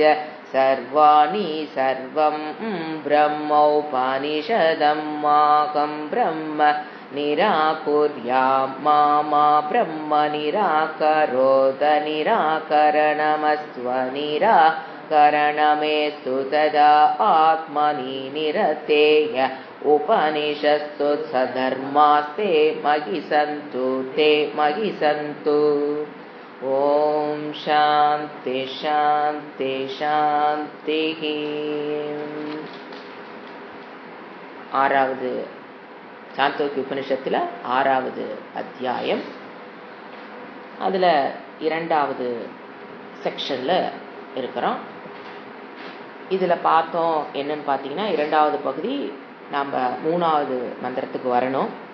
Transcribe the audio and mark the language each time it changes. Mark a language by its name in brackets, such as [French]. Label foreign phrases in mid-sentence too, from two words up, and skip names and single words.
[Sanskrit] सर्वाणि सर्वं ब्रह्मोपनिषदं माहं ब्रह्म निराकुर्यां मा ब्रह्म निराकरोत निराकरणमस्त्व निराकरणमेस्तु तदा आत्मनि निरतेय उपनिषत्सु सधर्मास्ते मयि सन्तु ते मयि सन्तु। ॐ शान्ति शान्ति शान्तिः। [Tamil] ஆறாவது சாந்தோக்கிய உபனிஷத்தில் 6வது அத்தியாயம். அதில் 2வது செக்ஷனில் இருக்கிறோம். இதில் பார்த்தோம் என்னன்னு பார்த்தீங்கன்னா, 2வது பகுதி நாம் 3வது மந்திரத்துக்கு வரணும்.